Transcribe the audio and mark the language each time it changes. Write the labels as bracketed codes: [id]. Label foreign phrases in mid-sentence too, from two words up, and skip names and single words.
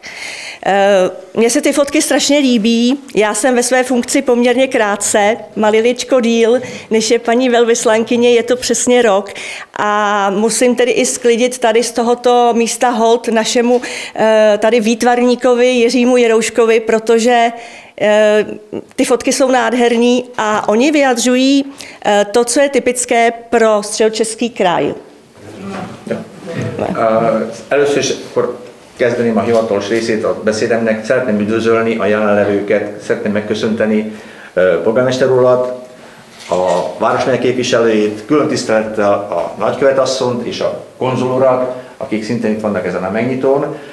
[cs] Mně se ty fotky strašně líbí, já jsem ve své funkci poměrně krátce, maliličko díl, než je paní velvyslankyně, je to přesně rok a musím tedy i sklidit tady z tohoto místa hold našemu tady výtvarníkovi Jiřímu Jerouškovi, protože ty fotky jsou nádherný a oni vyjadřují to, co je typické pro Středočeský kraj. [hu] Először is akkor kezdeném a hivatalos részét a beszédemnek. Szeretném üdvözölni a jelenlevőket, szeretném megköszönteni polgármester urat, a városmegye képviselőjét, külön tisztelettel a nagykövetasszont és a konzul urat, akik szintén itt vannak ezen a megnyitón.